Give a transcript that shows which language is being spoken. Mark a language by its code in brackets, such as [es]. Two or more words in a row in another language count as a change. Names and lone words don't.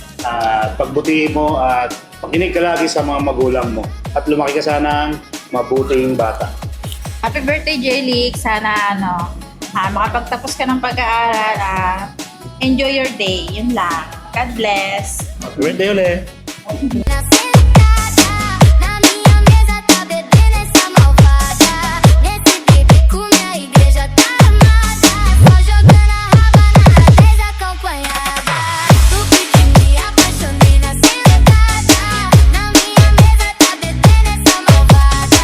[tl] Pagbutihin mo at pakinig ka lagi sa mga magulang mo. At lumaki ka sanang mabuting bata. [en] Happy birthday, J-Lix! [tl] Sana makapagtapos ka ng pag-aaral. [en] Enjoy your day. [tl] Yun lang. [en] God bless. Happy birthday [tl] ulit! [pt] Na sentada, na minha mesa tá bebendo essa malvada. Nesse pique com minha igreja tá amada. Só jogando a raba na desacompanhada. No pique me apaixonei na sentada. Na minha mesa tá bebendo essa malvada.